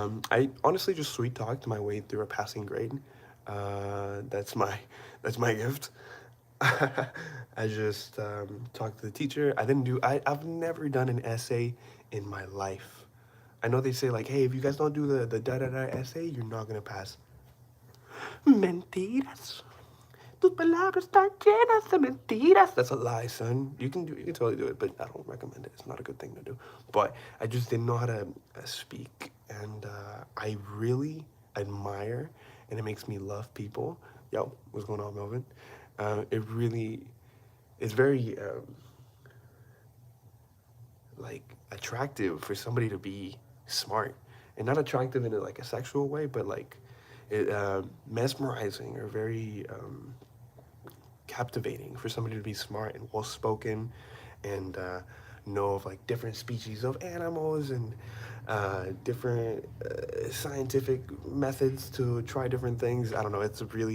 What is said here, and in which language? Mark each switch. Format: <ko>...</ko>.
<en>I honestly just sweet talked my way through a passing grade. That's my gift. I just talked to the teacher. I've never done an essay in my life. I know they say like, hey, if you guys don't do the da-da-da essay, you're not gonna pass.</en> <es>Mentiras. tus palabras están llenas de mentiras.</es> <en>That's a lie, son. You can totally do it, but I don't recommend it. It's not a good thing to do. But I just didn't know how to speak, and I really admire, and it makes me love people. Yo, what's going on, Melvin? It really is very like attractive for somebody to be smart, and not attractive in like a sexual way, but like it, mesmerizing or very captivating for somebody to be smart and well spoken, and know of like different species of animals and different scientific methods to try different things. I don't know.</en>